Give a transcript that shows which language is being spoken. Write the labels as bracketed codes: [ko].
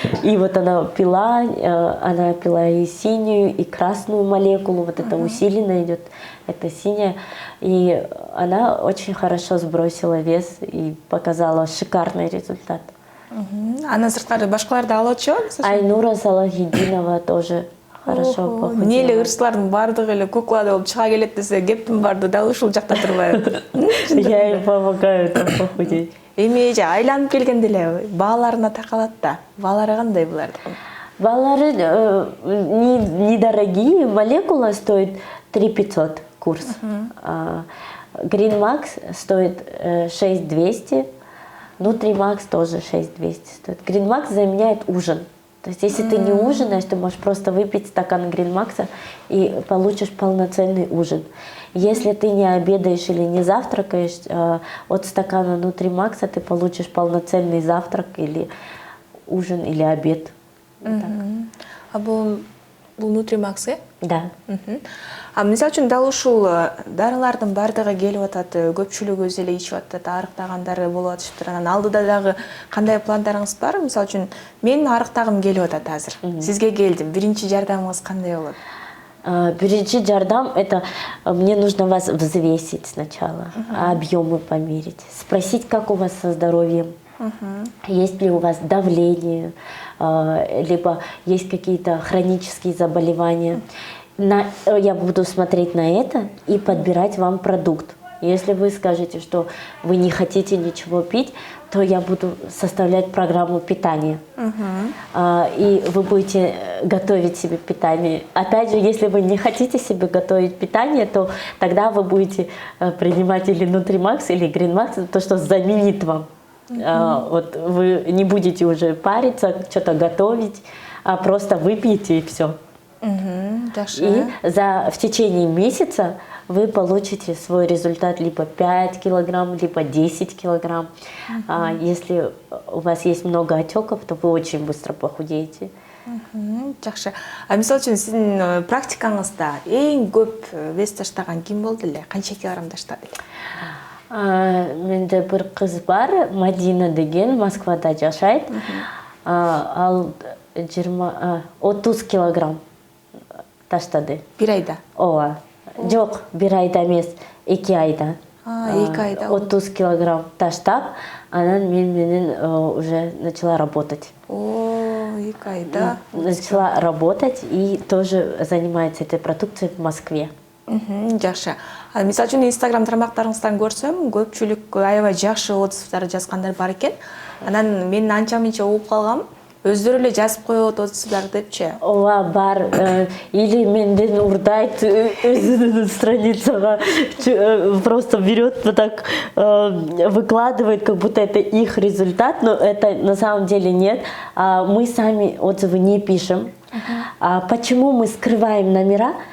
[ru] И вот она пила и синюю, и красную молекулу, вот это усиленно идет, это синяя. И она очень хорошо сбросила вес и показала шикарный результат. [ky] Анан сырткары башкалар да алып атышабы? [ru] Айнура Салахиддинова тоже хорошо похудела. [ky] Эмне эле ырчылардын баардыгы эле куклада болуп чыга келет десе, кептин барды дал ушул жакта турбайбы. [ru] Я им помогаю там похудеть. [ky] Эми же айланып келгенде эле бааларына такалат да. Баалары кандай булардыкын? [ru] Баллары недорогие. Молекула стоит 3500 курс. Green Max стоит 6200. Nutri-Max тоже 6200 стоит. Green Max заменяет ужин. То есть если ты не ужинаешь, ты можешь просто выпить стакан Green Max и получишь полноценный ужин. Если ты не обедаешь или не завтракаешь, от стакана Nutri-Max ты получишь полноценный завтрак или ужин или обед. [ky] А бул Nutri-Max э? [ru] Да. [ky] А мисалы үчүн дал ушул дарылардын баардыгы келип атат, көпчүлүгү өз эле ичип атат, арыктагандары болуп атышыптыр. Анан алдыда дагы кандай пландарыңыз бар? Мисалы үчүн мен арыктагым келип атат азыр. Сизге келдим. Биринчи жардамыңыз кандай болот? Биринчи жардам [ru] – это мне нужно вас взвесить сначала, объемы померить, спросить, как у вас со здоровьем, есть ли у вас давление, либо есть какие-то хронические заболевания. Я буду смотреть на это и подбирать вам продукт. Если вы скажете, что вы не хотите ничего пить, то я буду составлять программу питания. И вы будете готовить себе питание. Опять же, если вы не хотите себе готовить питание, то тогда вы будете принимать или Nutri-Max, или Green Max, то, что заменит вам. Вот вы не будете уже париться, что-то готовить, а просто выпьете и все. И в течение месяца вы получите свой результат либо 5 килограмм, либо 10 килограмм. Если у вас есть много отеков, то вы очень быстро похудеете. [ky] Жакшы. А мисалы үчүн сиздин практикаңызда эң көп вес таштаган ким болду эле? Канча килограмм таштады? Менде бир кыз бар, Мадина деген, Москвада жашайт. Ал 30 килограмм таштады. Бир айда? Ооба. Жок, бир айда эмес, 2 айда. 2 айда. 30 килограмм таштап, анан мен менен [ru] уже начала работать. [ky] 2 айда. [ru] Начала работать и тоже занимается этой продукцией в Москве. [ky] Жакшы. Мисалы үчүн Instagram тармактарыңыздан көрсөм, көпчүлүк аябай жакшы отзывдар жазгандар бар экен. Анан мен анча-мынча угуп калгам. Өздөрү эле жазып коет отзывдар депчи. Ооба, бар. [ru] Или [ky] менден урдайт өзүнүн страницага, [ru] просто берет вот так, выкладывает, как будто это их результат, но это на самом деле нет. Мы сами отзывы не пишем. Почему мы скрываем номера?